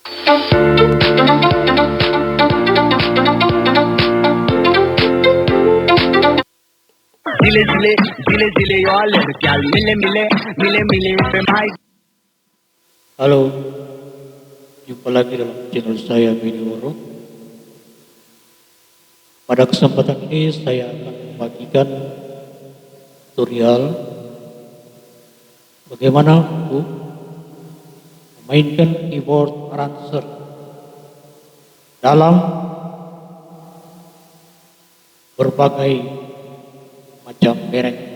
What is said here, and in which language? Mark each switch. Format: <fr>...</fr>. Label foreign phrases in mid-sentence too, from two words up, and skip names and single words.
<id>Zile zile, zile zile, yo alerg, al mile mile, mile mile pe mai. Halo, jumpa lagi dalam channel saya Beni Woro. Pada kesempatan ini saya akan membagikan tutorial bagaimana untuk memainkan keyboard arranger dalam berbagai macam merek.</id>